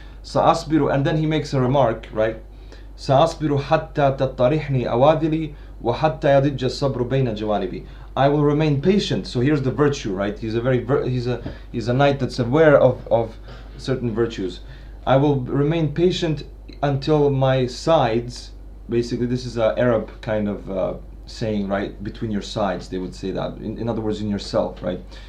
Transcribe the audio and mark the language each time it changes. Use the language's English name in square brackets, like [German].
[English] سأصبر, and then he makes a remark, right? [Arabic] سأصبر حتى تطرحني أواذلي وحتى يضج الصبر بين جوانبي. [English] I will remain patient. So here's the virtue, right? He's a knight that's aware of certain virtues. I will remain patient until my sides, basically this is an Arab kind of saying, right? Between your sides, they would say that. In other words, in yourself, right?